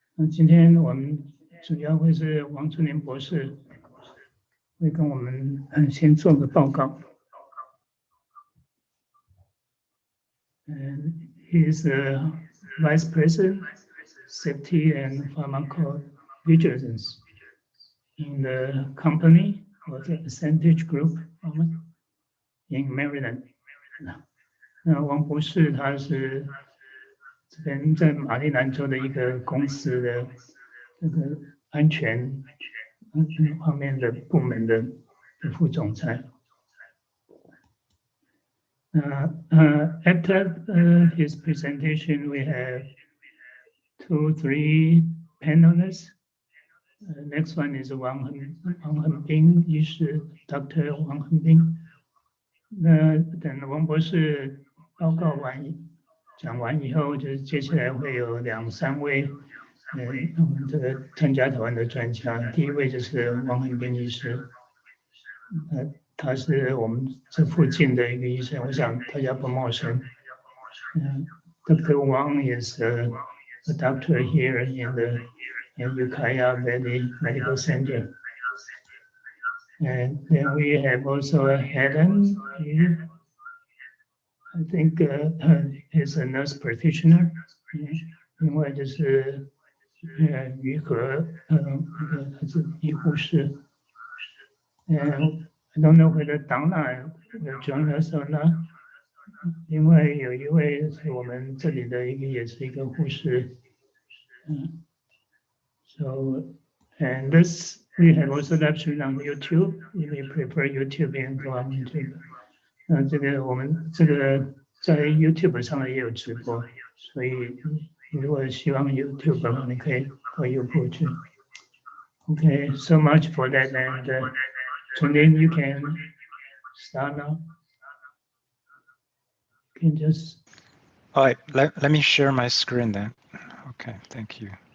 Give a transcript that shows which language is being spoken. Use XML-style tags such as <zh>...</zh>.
<zh>今天我们主要会是王存林博士会跟我们先做个报告。</zh> <en>And he is the Vice President, Safety and Pharmacovigilance in the company or the Percentage Group in Maryland.</en> <zh>那王博士他是这边在马里兰州的一个公司的这个安全方面的部门的副总裁。</zh> <en>After his presentation, we have 2-3 panelists. Next one is Wang Henbing医师 Dr. Wang Henbing.</en> <zh>那等王博士报告讲完以后，就是接下来会有2-3位我们这个参加讨论的专家。第一位就是王henbing医师，他是我们这附近的一个医生，我想大家不陌生。</zh> <en>Dr. Wang is a doctor here in the Ukiah Valley Medical Center. And then we have also Helen here. I think is a nurse practitioner.</en> <zh>另外就是于和她是医护士。</zh> <en>And I don't know whether Donna will join us or not.</en> <zh>另外有一位是我们这里的也是一个护士。</zh> <en>So and this we have also live stream on YouTube. If you prefer YouTube, and go on YouTube.</en> <zh>这个我们这个在 YouTube 上面也有直播，所以如果希望 YouTube 的话，你可以到 YouTube 去。</zh> <en>Okay, so much for that, and Cunlin, you can start now. You can just. All right, let me share my screen then. Okay, thank you.</en>